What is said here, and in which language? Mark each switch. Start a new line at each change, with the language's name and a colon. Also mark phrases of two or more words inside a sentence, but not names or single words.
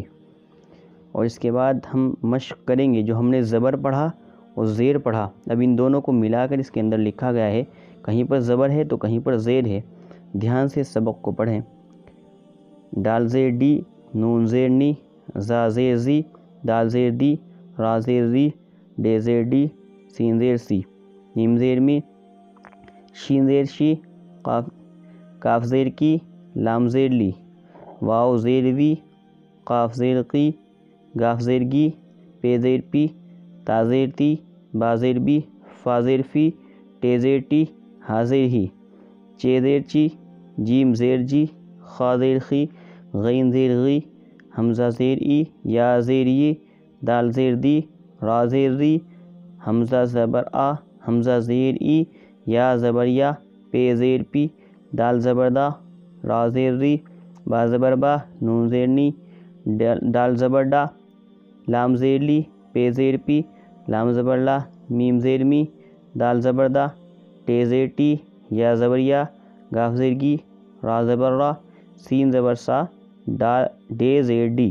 Urdu: اور اس کے بعد ہم مشق کریں گے جو ہم نے زبر پڑھا اور زیر پڑھا، اب ان دونوں کو ملا کر اس کے اندر لکھا گیا ہے۔ کہیں پر زبر ہے تو کہیں پر زیر ہے، دھیان سے سبق کو پڑھیں۔ ڈال زیر ڈی، نون زیر نی، زا زیر زی، دال زیر دی، را زیر ری، ڈے زیر ڈی، سین زیر سی، میم زیر می، شین زیر شی، کاف زیر کی، لام زیر لی، واو زیر وی، قاف زیر قی، گاف زیر گی، پے زیر پی، تا زیر تی، با زیر بی، فا زیر فی، ٹے زیر ٹی، ہا زیر ہی، چے زیر چی، جیم زیر جی، خا زیر خی، غین زیر غی، حمزہ زیر ای، یا زیر ی، دال زیر دی، را زیر ری، حمزہ زبر آ، حمزہ زیر ای، یا زبر یا، پے زیر پی، دال زبر دا، را زیر ری، با زبر با، نون زیر نی، دال زبر ڈا، لام زیر لی، پے زیر پی، لام زبر لا، میم زیر می، دال زبر دا، ٹے زیر ٹی، یا زبر یا، گاف زیر گی، را زبر را، سین زبر سا، ڈے زیر ڈی۔